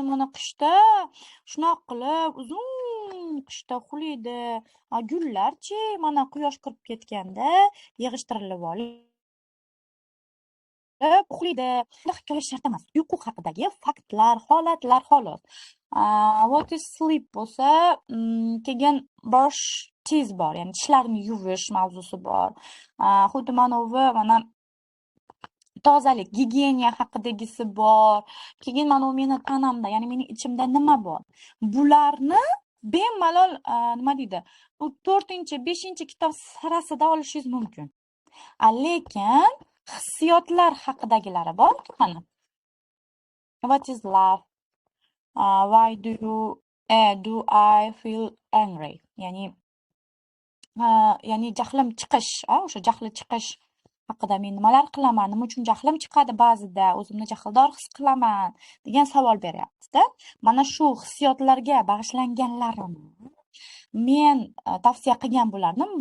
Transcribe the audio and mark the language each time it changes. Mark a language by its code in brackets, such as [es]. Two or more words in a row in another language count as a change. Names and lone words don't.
[uz] Mana qishda shunaqa qilib uzun qishda uxlaydi. Gullarchi, mana quyosh kirib ketganda yig'ishtirilib olib uxlaydi. Hikoya shart emas. Uyqu haqidagi faktlar, holatlar xolos. [en] What is sleep [uz] bo'lsa, keyin [en] brush teeth [uz] bor, ya'ni tishlarni yuvish mavzusi bor. Xuddi mana tozalik, gigiyena haqidagisi bor. Keyin mana meni tanamda, ya'ni mening ichimda nima bor? Bularni bemalol nima deydi? 4-chi, 5-chi kitob sirasida olishingiz mumkin. Lekin hissiyotlar haqidagilari bor. [en] Mana what is love? Why do I feel angry? [uz] Ya'ni jahlim chiqish, o'sha jahli chiqish haqida men nimalar qilaman, nima uchun jahlim chiqadi ba'zida, o'zimni jahldor his qilaman degan savol beryapti-da. Mana shu hissiyotlarga bag'ishlanganlarini men tavsiya qilgan bo'lardim.